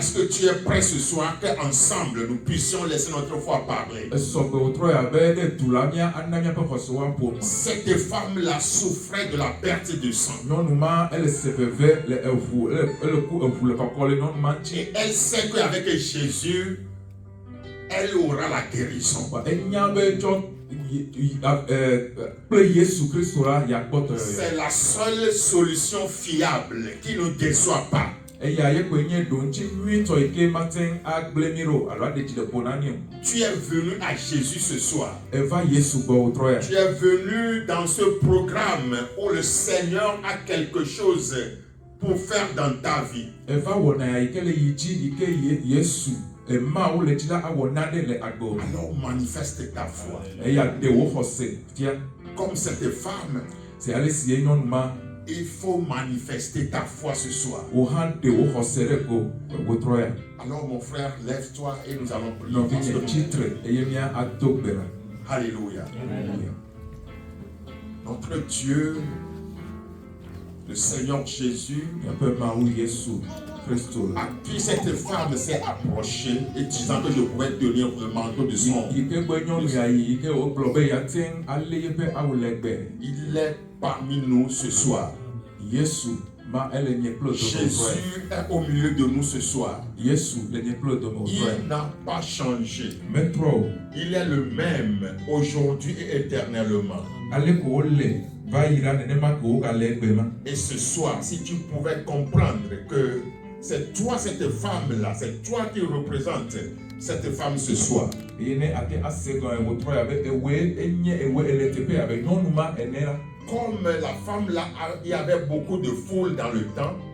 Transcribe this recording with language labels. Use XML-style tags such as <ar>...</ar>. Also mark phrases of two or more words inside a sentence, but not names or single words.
<fr>Est-ce que tu es prêt ce soir qu'ensemble nous puissions laisser notre foi parler?</fr> <ee>Esɔgbe wotrɔ ya be ne du la mía ana míaƒe xɔse wa ƒo nu.</ee> <fr>Cette femme-là souffrait de la perte de sang.</fr> <ee>Nyɔnu ma ele se veve le eʋu ele ku eʋu le kɔkɔ le nyɔnu ma ŋuti.</ee> <fr>Et elle sait qu'avec Jésus, elle aura la guérison.</fr> <ee>Enya be tsɔ kple Yesu Kristo la yakpɔ tɔyɔyɔ.</ee> <fr>C'est la seule solution fiable qui ne déçoit pas.</fr> <ee>Eya ye koe nye ɖoŋtsi nyuitɔ yi ke mate ŋu agblẽ mí ɖo alo aɖe dzi le ƒo na mí o.</ee> <fr>Tu es venu à Jésus ce soir.</fr> <ee>Eva Yesu gbɔ wotrɔ ya.</ee> <fr>Tu es venu dans ce programme où le Seigneur a quelque chose pour faire dans ta vie.</fr> <ee>Eva wɔna ya yi ke le yi dzi yi ke Yesu emawo le dzi la awɔ naɖe le agbe o.</ee> <fr>Alors manifeste ta foi.</fr> <ee>Eya ɖe wo xɔse fia.</ee> <fr>Comme cette femme,</fr> <ee>C'est ale si ye nyɔnu ma</ee> <fr>il faut manifester ta foi ce soir.</fr> <ee>wo hã ɖe wo xɔse ɖe ko wotrɔ ya.</ee> <fr>Alors mon frère, lève-toi et nous allons prier.</fr> <ee>Nɔvinye tsitre eye mía ado gbe la. Alléluia.</ee> <fr>Notre Dieu, le Seigneur Jésus,</fr> <ee>Míaƒe Mawu Yesu Kristo la.</ee> <fr>à qui cette femme s'est approchée et disant que je pouvais tenir le manteau de son.</fr> <ee>Yi ke gbe nyɔnu ya yi ke wogblɔ be ya te ŋu alé yeƒe awu legbe.</ee> <fr>Il est parmi nous ce soir.</fr> <ee>Yesu ma ele nye kple dome wotrɔ ya.</ee> <fr>Jésus est au milieu de nous ce soir.</fr> <ee>Yesu le nye kple dome wotrɔ ya.</ee> <fr>Il n'a pas changé.</fr> <ee>Metrɔ o.</ee> <fr>Il est le même aujourd'hui et éternellement.</fr> <ee>Ale ko wole va yi la nenema ko wogale egbe ma.</ee> <fr>Et ce soir, si tu pouvais comprendre que c'est toi cette femme-là, c'est toi qui représente cette femme ce soir. Comme la femme là, il y avait beaucoup de foule dans le temps.</fr>